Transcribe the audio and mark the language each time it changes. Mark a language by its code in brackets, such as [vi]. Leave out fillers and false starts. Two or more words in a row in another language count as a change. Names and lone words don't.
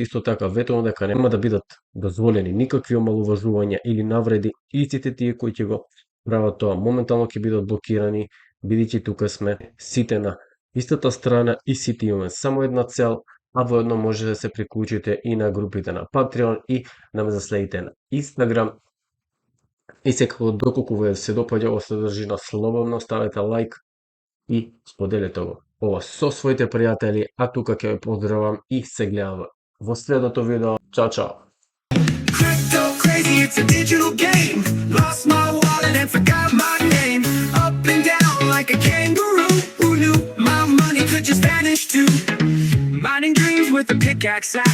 [mk] Исто така ветувам дека нема да бидат дозволени никакви омалуважувања или навреди и сите тие кои ќе го прават тоа моментално ќе бидат блокирани, бидејќи тука сме сите на истата страна и сите имаме само една цел, а воедно може да се приклучите и на групите на Patreon и да ме заследите на Instagram. И секако, доколку ве се допаѓа ова содржина, слободно ставете лайк и споделете ова со своите пријатели, а тука ќе ве поздравам и се гледаме во следното видео. Чао, чао! [en] Crypto crazy, it's a digital game. Lost my wallet and forgot my name. Up and down like a kangaroo. Who knew my money could just vanish too? Mining dreams with a pickaxe.